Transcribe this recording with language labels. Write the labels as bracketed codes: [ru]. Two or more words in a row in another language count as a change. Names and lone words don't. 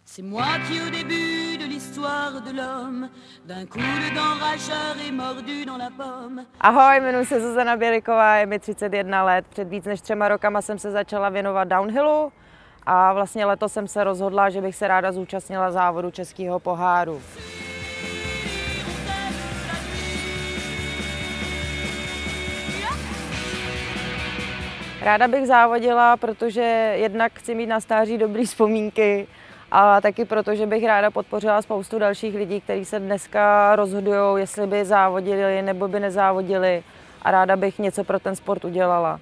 [fr] C'est moi qui au début de l'histoire de l'homme d'un coup de dent rageur est mordu dans la pomme. [cs] Ahoj, jmenuji se Zuzana Běliková, je mi 31 let. Před víc než 3 rokama jsem se začala věnovat downhillu a vlastně letos jsem se rozhodla, že bych se ráda zúčastnila závodu Českého poháru. Ráda bych závodila, protože jednak chci mít na stáří dobré vzpomínky a taky proto, že bych ráda podpořila spoustu dalších lidí, kteří se dneska rozhodují, jestli by závodili nebo by nezávodili, a ráda bych něco pro ten sport udělala.